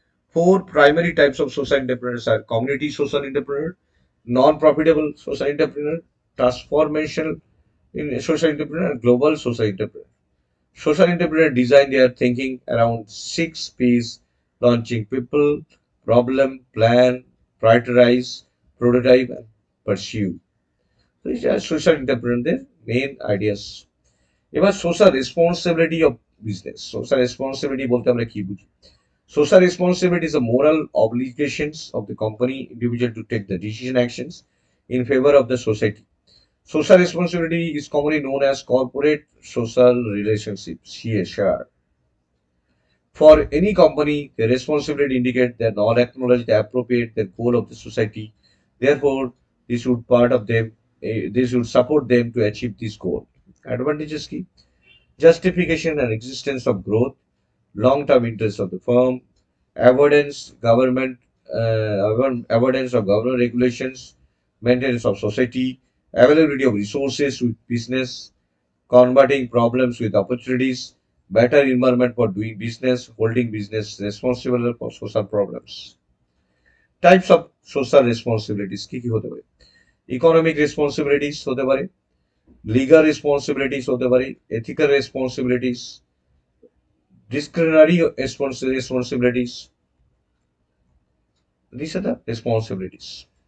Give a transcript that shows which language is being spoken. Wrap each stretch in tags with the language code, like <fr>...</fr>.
<en>Four primary types of social entrepreneurs are community social entrepreneur, non-profitable social entrepreneur, transformational social entrepreneur, and global social entrepreneur. Social entrepreneur design their thinking around six P's: launching people, problem, plan, prioritize, prototype, and pursue. So these are social entrepreneur main ideas.</en> <bn>এবার social responsibility of business. Social responsibility বলতে আমরা কি বুঝি?</bn> <en>Social responsibility is a moral obligations of the company individual to take the decision actions in favor of the society. Social responsibility is commonly known as corporate social relationships, CSR. For any company, the responsibility indicate they not acknowledge the appropriate the goal of the society. Therefore, this would part of them. This would support them to achieve this goal. Advantages key: justification and existence of growth, long-term interests of the firm, avoidance government avoidance of government regulations, maintenance of society, availability of resources with business, converting problems with opportunities, better environment for doing business, holding business responsible for social problems. Types of social responsibilities</en> <bn>কি কি হতে পারে? Economic responsibilities হতে পারে, legal responsibilities হতে পারে, ethical responsibilities,</bn> <en>disciplinary responsibilities. These are the responsibilities.</en>